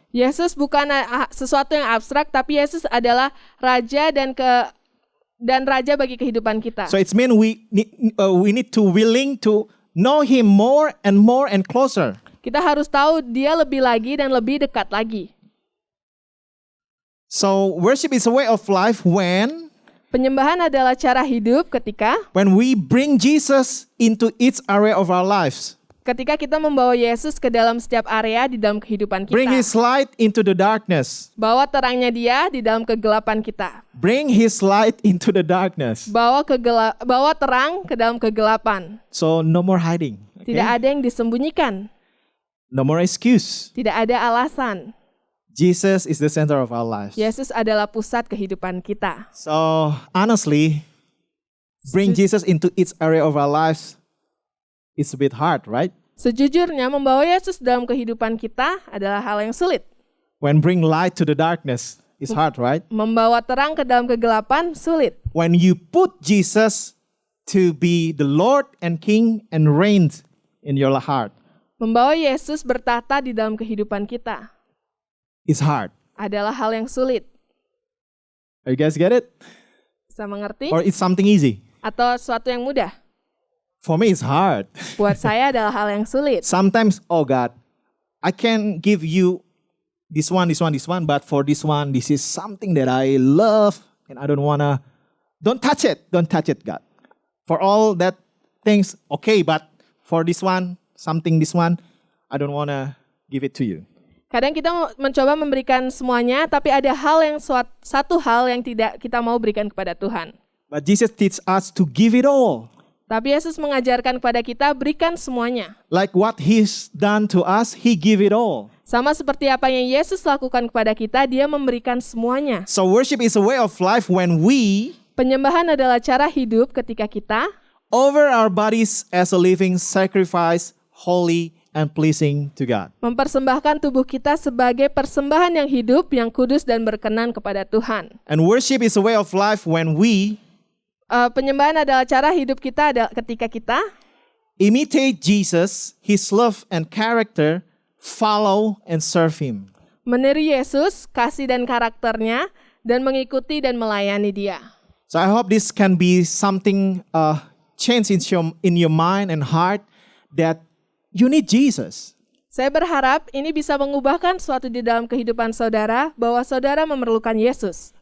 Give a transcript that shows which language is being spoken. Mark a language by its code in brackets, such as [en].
[id] Yesus bukan sesuatu yang abstrak, tapi Yesus adalah Raja dan Raja bagi kehidupan kita. [en] So it's mean we need to willing to know Him more and closer. [id] Kita harus tahu Dia lebih lagi dan lebih dekat lagi. [en] So worship is a way of life when [id] Penyembahan adalah cara hidup ketika [en] we bring Jesus into each area of our lives. [id] Ketika kita membawa Yesus ke dalam setiap area di dalam kehidupan kita. [en] Bring His light into the darkness. [id] Bawa terangnya Dia di dalam kegelapan kita. [en] Bring His light into the darkness. [id] Bawa terang ke dalam kegelapan. [en] So no more hiding. Okay? [id] Tidak ada yang disembunyikan. [en] No more excuse. [id] Tidak ada alasan. [en] Jesus is the center of our lives. [id] Yesus adalah pusat kehidupan kita. [en] So honestly, bring Jesus into each area of our lives, it's a bit hard, right? [id] Sejujurnya membawa Yesus dalam kehidupan kita adalah hal yang sulit. [en] When bring light to the darkness, it's hard, right? [id] Membawa terang ke dalam kegelapan sulit. [en] When you put Jesus to be the Lord and King and reign in your heart, [id] Membawa Yesus bertata di dalam kehidupan kita [en] it's hard. [id] adalah hal yang sulit. [en] You guys get it? [id] Bisa mengerti? [en] Or it's something easy? [id] Atau sesuatu yang mudah? [en] For me, it's hard. [id] Buat saya adalah hal yang sulit. [en] Sometimes, oh God, I can give you this one, but for this one, this is something that I love and I don't touch it, God. For all that things, okay, but for this one, I don't want to give it to you. [id] Kadang kita mencoba memberikan semuanya, tapi ada satu hal yang tidak kita mau berikan kepada Tuhan. [en] But Jesus teaches us to give it all. [id] Tapi Yesus mengajarkan kepada kita berikan semuanya. [en] Like what He's done to us, He give it all. [id] Sama seperti apa yang Yesus lakukan kepada kita, Dia memberikan semuanya. [en] So worship is a way of life when we [id] Penyembahan adalah cara hidup ketika kita [en] offer our bodies as a living sacrifice, holy and pleasing to God. [id] mempersembahkan tubuh kita sebagai persembahan yang hidup, yang kudus dan berkenan kepada Tuhan. [en] And worship is a way of life when we [id] Penyembahan adalah cara hidup kita ketika kita [en] imitate Jesus, His love and character, follow and serve Him. [id] meniru Yesus, kasih dan karakternya, dan mengikuti dan melayani Dia. [en] So I hope this can be something change in your mind and heart that you need Jesus. [id] Saya berharap ini bisa mengubahkan sesuatu di dalam kehidupan saudara, bahwa saudara memerlukan Yesus.